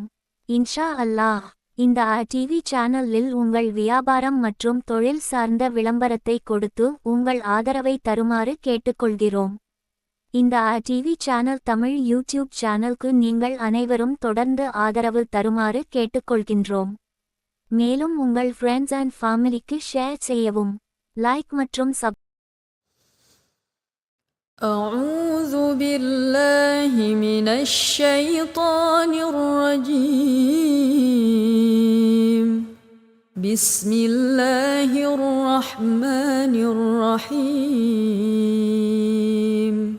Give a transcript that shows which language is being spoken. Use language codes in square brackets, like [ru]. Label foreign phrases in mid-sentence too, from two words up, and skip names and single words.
[ar] إن شاء الله [ta] இந்த டிவி சேனலில் உங்கள் வியாபாரம் மற்றும் தொழில் சார்ந்த விளம்பரத்தை கொடுத்து உங்கள் ஆதரவை தருமாறு கேட்டுக்கொள்கிறோம். இந்த டிவி சேனல் தமிழ் யூடியூப் சேனலுக்கு நீங்கள் அனைவரும் தொடர்ந்து ஆதரவு தருமாறு கேட்டுக்கொள்கின்றோம். மேலும் உங்கள் [en] friends and family [ta] ஷேர் செய்யவும். லைக் மற்றும் [ar] أعوذ بالله من الشيطان الرجيم. بسم الله الرحمن الرحيم.